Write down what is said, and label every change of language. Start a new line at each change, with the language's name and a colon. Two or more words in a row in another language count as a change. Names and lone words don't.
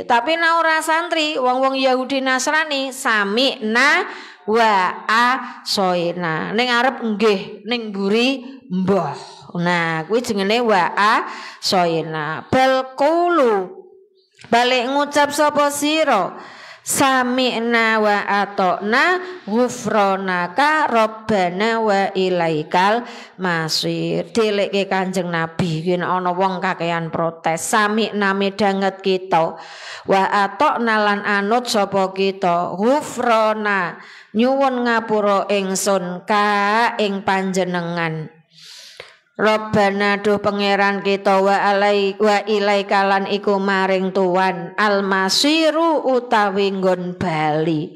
Javanese: Tapi nak ora santri wong-wong Yahudi Nasrani
Arabic: sami'na wa asoina.
Javanese: Ning arep nggih, ning mburi mbah. Nah, kuwi jenenge
Arabic: wa asoina. Bal qulu
Javanese: balik ngucap sapa sira
Arabic: sami'na wa atokna ghufranaka rabbana wa ilaikal masir.
Javanese: Dilekke Kanjeng Nabi yen ana wong kakean protes sami'na midanget kita
Arabic: wa atokna
Javanese: lan anut sapa kita ghufrana nyuwun ngapura ingsun ka ing panjenengan. Rabbana duh pangeran kita
Arabic: wa ilaika
Javanese: lan iku maring tuan almasiru utawi nggon bali.